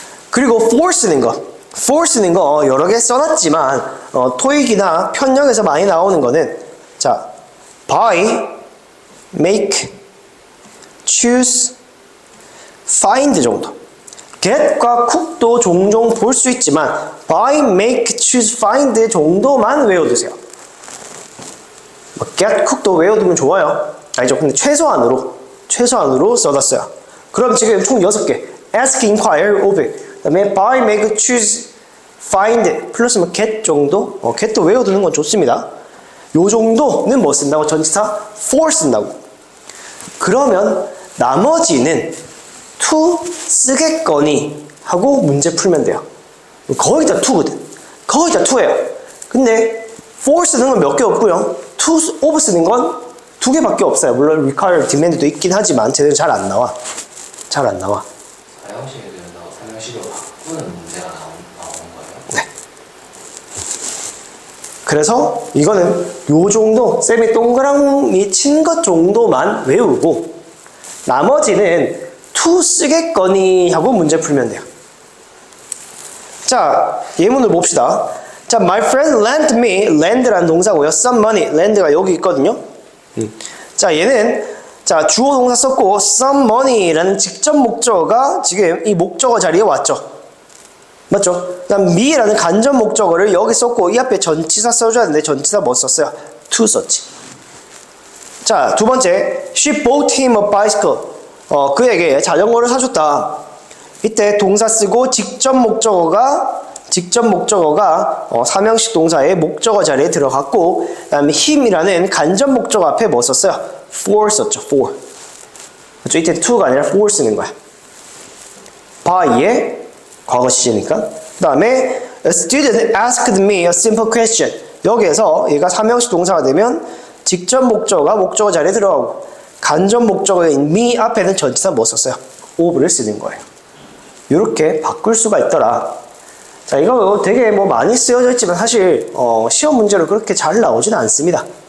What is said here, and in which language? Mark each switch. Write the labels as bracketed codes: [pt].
[ko] 그리고 for 쓰는 거 여러 개 써놨지만 토익이나 편역에서 많이 나오는 거는 자, buy, make, choose, find 정도. get과 cook도 종종 볼 수 있지만 buy, make, choose, find 정도만 외워두세요. get, cook도 외워두면 좋아요. 알죠? 근데 최소한으로 써놨어요. 그럼 지금 총 6개. ask, inquire, of 그 다음에 buy, make, choose, find 플러스 뭐 get 정도? get도 외워두는 건 좋습니다. 요 정도는 뭐 쓴다고? 전치사 for 쓴다고. 그러면 나머지는 to 쓰겠거니 하고 문제 풀면 돼요. 거의 다 to거든. 거의 다 to예요. 근데 for 쓰는 건 몇 개 없고요. to, of 쓰는 건 2개밖에 없어요. 물론 require, demand도 있긴 하지만 쟤는 잘 안 나와. 잘 안 나와. 4형식으로 3형식으로 바꾸는 문제가 나오는 거예요? 네. 그래서 이거는 요 정도 쌤이 동그라미 친 것 정도만 외우고 나머지는 to 쓰겠거니 하고 문제 풀면 돼요. 자, 예문을 봅시다. 자, [en] my friend lent me, [ko] lend라는 동사고요. some money, lend가 여기 있거든요. 자, 얘는 자, 주어 동사 썼고 some money라는 직접 목적어가 지금 이 목적어 자리에 왔죠. 맞죠? 그 다음 me라는 간접 목적어를 여기 썼고 이 앞에 전치사 써줘야 되는데 전치사 뭐 썼어요? to 썼지. 자, 두 번째 [en] she bought him a bicycle. [ko] 그에게 자전거를 사줬다. 이때 동사 쓰고 직접 목적어가 3형식 동사의 목적어 자리에 들어갔고 그 다음에 him이라는 간접 목적어 앞에 뭐 썼어요? for 썼죠. for. 그렇죠? 이때 to가 아니라 for 쓰는 거야. by의 과거 시제니까. 그 다음에 [en] a student asked me a simple question. [ko] 여기에서 얘가 3형식 동사가 되면 직접 목적어가 목적어 자리에 들어가고 간접 목적어인 me 앞에는 전치사 뭐 썼어요? of를 쓰는 거예요. 이렇게 바꿀 수가 있더라. 자, 이거 되게 뭐 많이 쓰여져 있지만 사실 시험 문제로 그렇게 잘 나오진 않습니다.